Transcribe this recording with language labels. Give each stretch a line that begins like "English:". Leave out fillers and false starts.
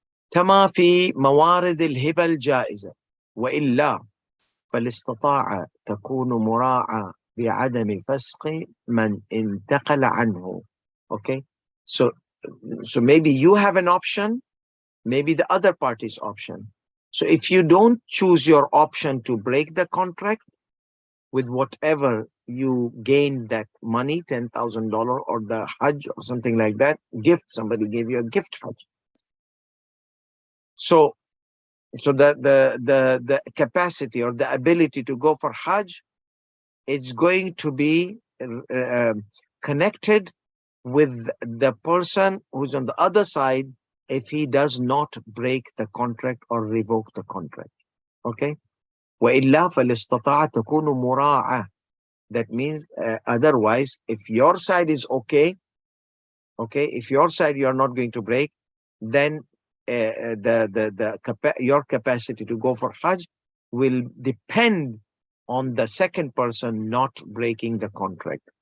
Arabic: كما في موارد الهبة الجائزة، وإلا فالاستطاعة تكون مراعاة بعدم فسخ من انتقل عنه.
English: Okay, so maybe you have an option, maybe the other party's option. So if you don't choose your option to break the contract with whatever you gain that money, $10,000 or the Hajj or something like that, gift, somebody gave you a gift Hajj. So the capacity or the ability to go for Hajj, it's going to be connected with the person who's on the other side if he does not break the contract or revoke the contract. Okay?
Arabic: وإلا فالاستطاعة تكون مراعاة.
English: That means otherwise, if your side is okay, if your side you are not going to break, then your capacity to go for Hajj will depend on the second person not breaking the contract.